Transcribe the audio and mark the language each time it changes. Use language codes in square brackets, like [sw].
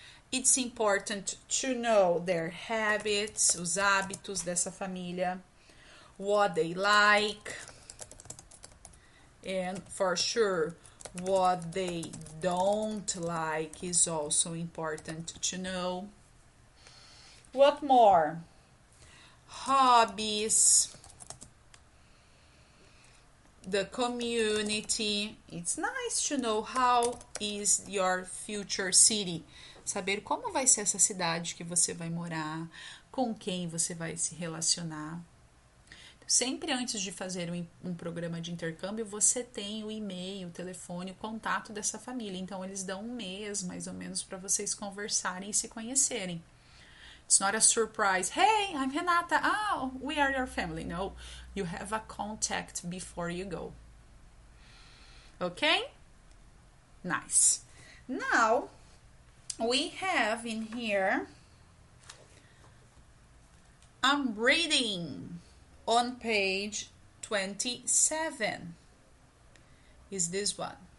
[en] It's important to know their habits, [pt] os hábitos dessa família, [en] what they like, and for sure, what they don't like is also important to know. What more? Hobbies, the community. It's nice to know how is your future city. [pt] Saber como vai ser essa cidade que você vai morar, com quem você vai se relacionar. Sempre antes de fazer um programa de intercâmbio, você tem o e-mail, o telefone, o contato dessa família. Então, eles dão um mês, mais ou menos, para vocês conversarem e se conhecerem. [en] It's not a surprise. Hey, I'm Renata. Oh, we are your family. No, you have a contact before you go. Okay? Nice. Now, we have in here, I'm reading on page 27. Is this one.